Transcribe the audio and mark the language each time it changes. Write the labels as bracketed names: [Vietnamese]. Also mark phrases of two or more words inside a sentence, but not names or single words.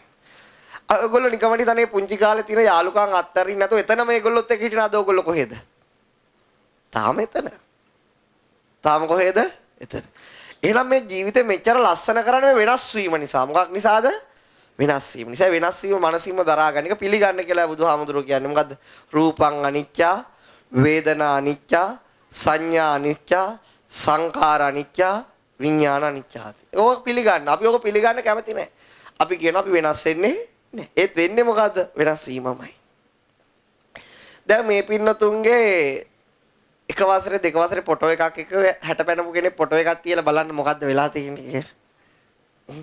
[Sinhala] ඔයගොල්ලෝ නිකමඩි තනේ පුංචි කාලේ තියෙන යාළුකම් අත්තරින් නැතෝ එතන මේගොල්ලොත් එක්ක හිටිනාද ඔයගොල්ලෝ කොහෙද? තාම එතන. තාම කොහෙද? එතන. එහෙනම් මේ ජීවිතේ මෙච්චර ලස්සන කරන්නේ වෙනස් වීම නිසා. මොකක් නිසාද? වෙනස් වීම නිසා. වෙනස් වීම මනසින්ම දරා ගන්න එක පිළිගන්න කියලා බුදුහාමුදුරුවෝ කියන්නේ. මොකද්ද? [Pali] රූපං අනිච්චා, වේදනා අනිච්චා, සංඥා අනිච්චා, සංඛාර අනිච්චා, විඥාන අනිච්චාති. [Sinhala] ඕක පිළිගන්න. අපි ඕක පිළිගන්න කැමති නැහැ. අපි කියනවා අපි වෙනස් වෙන්නේ නැහැ. ඒත් වෙන්නේ මොකද්ද? වෙනස් වීමමයි. දැන් මේ පින්නතුන්ගේ එක වසරේ දෙක වසරේ ෆොටෝ එකක් එක 60 පැනපු කෙනෙක් ෆොටෝ එකක් තියලා බලන්න මොකද්ද වෙලා තියෙන්නේ කියලා.